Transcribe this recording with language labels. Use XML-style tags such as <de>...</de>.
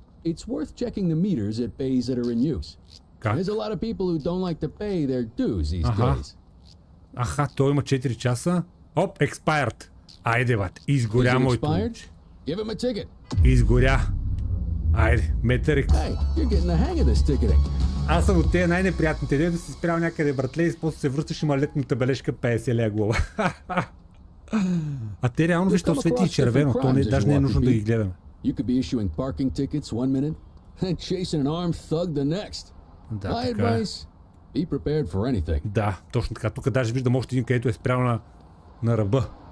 <en>it's worth checking the meters at bays that are in use. There's a lot of people who don't like to pay their dues these days.</en> <bg>Аха, той има 4 часа. Оп, expired. Айде, бат, изгоря моето.</bg> <en>Give him a ticket.</en> <bg>Изгоря. Айде, метърик.</bg> <en>Hey, you're getting the hang of this ticketing.</en> <bg>Аз съм от тези най-неприятните. Де да си спрял някъде, братле, и после се връщаш, има летната бележка 50 лея глава. А те реално защо свети и червено, то даже не е нужно да ги гледаме.</bg> <en>You could be issuing parking tickets one minute and chasing an armed thug the next. My advice, be prepared for anything.</en> <bg>Да, точно така. Тук даже виждам още един, където е спрял на ръба.</bg>